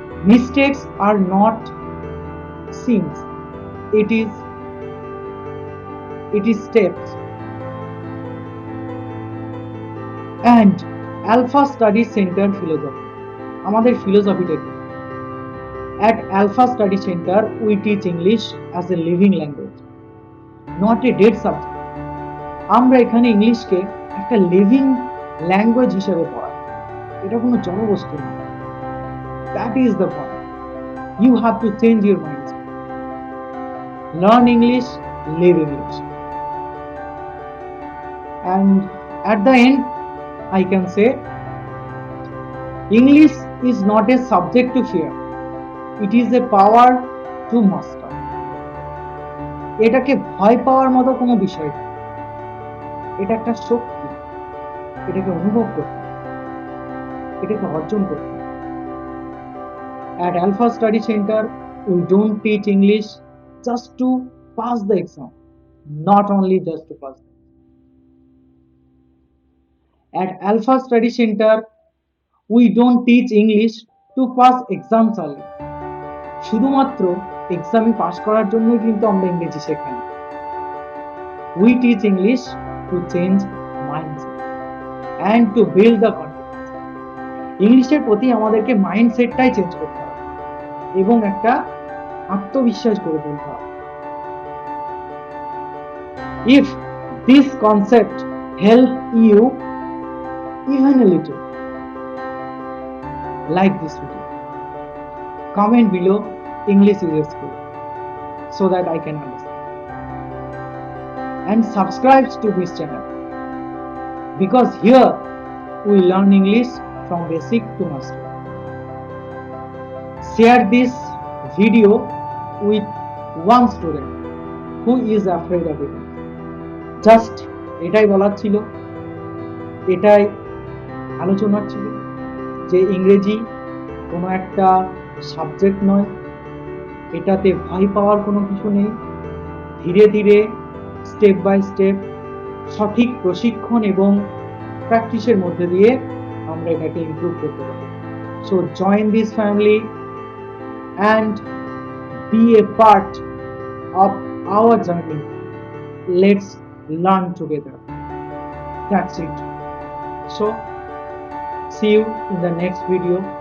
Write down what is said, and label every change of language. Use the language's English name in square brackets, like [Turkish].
[English] Mistakes are not sins, it is steps. And Alpha Study Center philosophy, [Bangla] আমাদের ফিলোসফিটা কি? [English] At Alpha Study Center we teach English as a living language, not a dead subject. [Bangla] আমরা এখানে ইংলিশকে একটা living language হিসেবে পড়াই, এটা কোনো জড়বস্তু না। [English] That is the point. You have to change your mindset. Learn English, live English. And at the end, I can say English is not a subject to fear. It is a power to master. [Bangla] এটাকে ভয় পাওয়ার মতো কোনো বিষয় না, এটা একটা শক্তি, এটাকে অনুভব করতে, এটাকে অর্জন করতে। [English] At Alpha Study Center, we don't teach English just to pass the exam, not only just to pass. At Alpha Study Center, we don't teach English to pass exams only. [Bangla] শুধুমাত্র এক্সামে পাস করার জন্যই কিন্তু আমরা ইংরেজি শেখাই। [English] We teach English to change mindset and to build the confidence. [Bangla] ইংলিশের প্রতি আমাদেরকে মাইন্ডসেটটাই চেঞ্জ করতে হবে এবং একটা আত্মবিশ্বাস গড়ে তুলতে হবে। [English] If this concept help you even a little, like this video, comment below English is a skill so that I can understand, and subscribe to this channel because here we learn English from basic to master. Share this video with one student who is afraid of it. Just [Bangla] এটাই বলার ছিল, এটাই আলোচনার ছিল, যে ইংরেজি কোনো একটা সাবজেক্ট নয়, এটাতে ভয় পাওয়ার কোনো কিছু নেই। ধীরে ধীরে স্টেপ বাই স্টেপ সঠিক প্রশিক্ষণ এবং প্র্যাকটিসের মধ্যে দিয়ে আমরা এটাকে ইমপ্রুভ করতে পারি। [English] So join this family and be a part of our journey. Let's learn together. That's it. So see you in the next video.